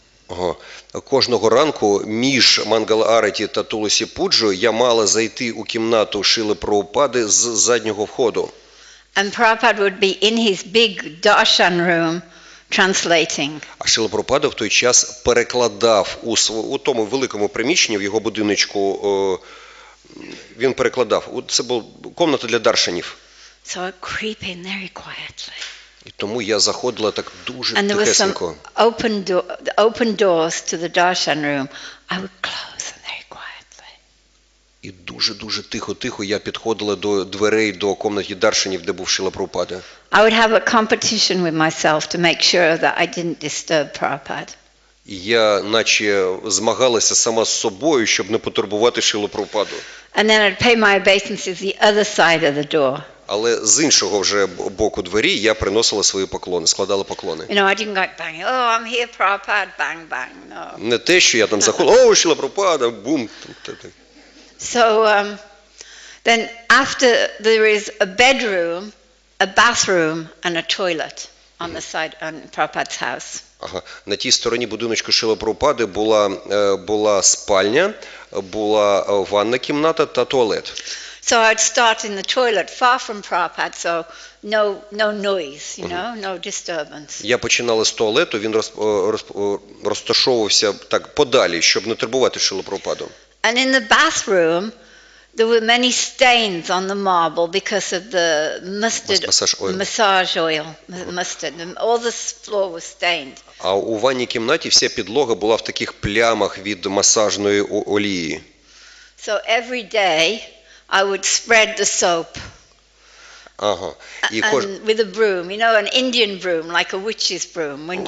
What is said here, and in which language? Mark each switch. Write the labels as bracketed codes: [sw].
[uk] Ага. Кожного ранку між Мангал-Араті та Туласі Пуджою я мала зайти у кімнату Шрили Прабхупади з заднього входу. [en] And Prabhupada would be in his big darshan room translating. [uk] А Шрила Прабхупада в той час перекладав у тому великому приміщенні в його будиночку, він перекладав. Це була кімната для даршанів. [en] So I creep in very quietly. [uk] І тому я заходила так дуже [en] And there was some [uk] тихесенько. [en] open doors to the darshan room. I would close them very quietly. [uk] І дуже-дуже тихо-тихо я підходила до дверей до кімнати даршанів, де був Шрила Прабхупада. [en] I would have a competition with myself to make sure that I didn't disturb Prabhupada. [uk] І я наче змагалася сама з собою, щоб не потурбувати Шрилу Прабхупаду. [en] And then I'd pay my obeisances the other side of the door. [uk] Але з іншого вже боку двері я приносила свої поклони, складала поклони. [en] You know, I didn't go bang, oh, I'm here, Prabhupada, bang, bang, no. [uk] Не те, що я там заходила, о, Шрила Прабхупада, бум. [en] So then after there is a bedroom, a bathroom and a toilet on the side on Prabhupada's house. Ага. [uk] На тій стороні будиночку Шрили Прабхупади була спальня, була ванна кімната та туалет. [en] So I'd start in the toilet far from Prabhupada, so no noise, you know, no disturbance. [uk] Я починала з туалету, він розташовувався так подалі, щоб не турбувати Шрилу Прабхупаду. [en] And in the bathroom, there were many stains on the marble because of the massage oil, mustard. All the floor was stained. [uk] А у ванній кімнаті вся підлога була в таких плямах від масажної олії. [en] So every day I would spread the soap. [uk] Ага. І [en] And with a broom, you know, an Indian broom, like a witch's broom.